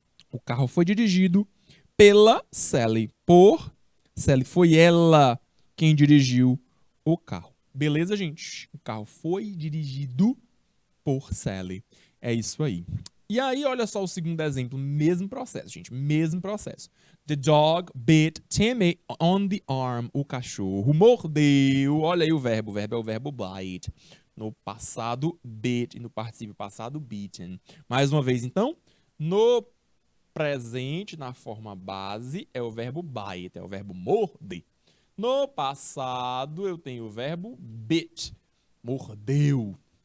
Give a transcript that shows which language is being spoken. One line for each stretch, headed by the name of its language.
Portuguese: O carro foi dirigido pela Sally. Por Sally. Foi ela quem dirigiu o carro. Beleza, gente? O carro foi dirigido por Sally. É isso aí. E aí, olha só o segundo exemplo, mesmo processo, gente, mesmo processo.
English: The dog bit Timmy on the arm.
Portuguese: O cachorro mordeu. Olha aí o verbo é o verbo bite. No passado, bit. E no particípio passado, bitten. Mais uma vez, então, no presente, na forma base, é o verbo bite, é o verbo morder. No passado, eu tenho o verbo bit, mordeu.